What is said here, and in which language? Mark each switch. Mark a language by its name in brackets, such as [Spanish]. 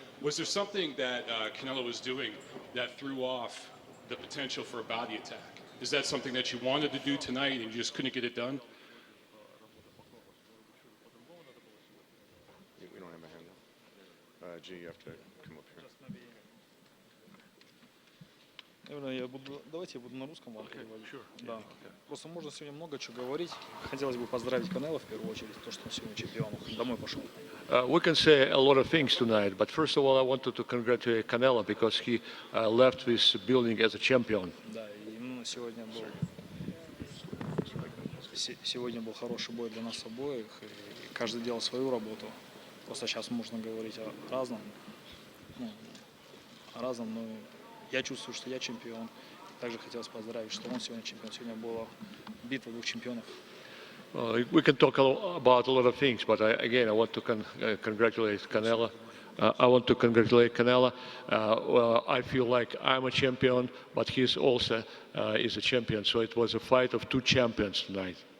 [English] Was there something that Canelo was doing that threw off the potential for a body attack? Is that something that you wanted to do tonight and you just couldn't get it done? We don't have a hand. G, you have to come up here. [Russian] Давайте я буду на русском вам переводить. Да. Просто можно сегодня много чего говорить. Хотелось бы поздравить Канело в первую очередь, то, что он сегодня чемпион. Домой пошел. [English] We can say a lot of things tonight, but first of all, I wanted to congratulate Canelo because he left this building as a champion. [Russian] Да, и именно сегодня был хороший бой для нас обоих, и каждый делал свою работу. Просто сейчас можно говорить о разном, но я чувствую, что я чемпион. Также хотелось поздравить, что он сегодня чемпион. Сегодня была битва двух чемпионов. [English] We can talk about a lot of things, but I want to congratulate Canelo. I want to congratulate Canelo. I feel like I'm a champion, but he's also is a champion. So it was a fight of two champions tonight.